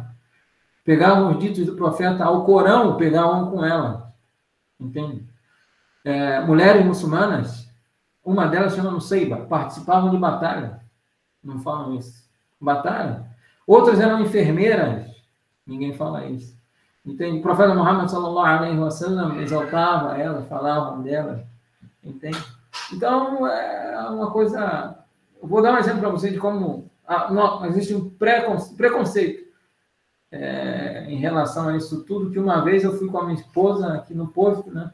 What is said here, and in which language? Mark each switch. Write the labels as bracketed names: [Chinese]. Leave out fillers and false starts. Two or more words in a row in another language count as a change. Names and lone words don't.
[Portuguese] Pegavam os ditos do profeta ao Corão, pegavam com ela. Entende? Mulheres muçulmanas, uma delas chama Nusayba, participavam de batalha. Não falam isso. Batalha. Outras eram enfermeiras. Ninguém fala isso. Entende? O profeta Muhammad [Arabic] صلى الله عليه وسلم [Portuguese] exaltava elas, falavam delas. Entende? Então, é uma coisa... Eu vou dar um exemplo para vocês de como existe um preconceito em relação a isso tudo, que uma vez eu fui com a minha esposa aqui no posto, né?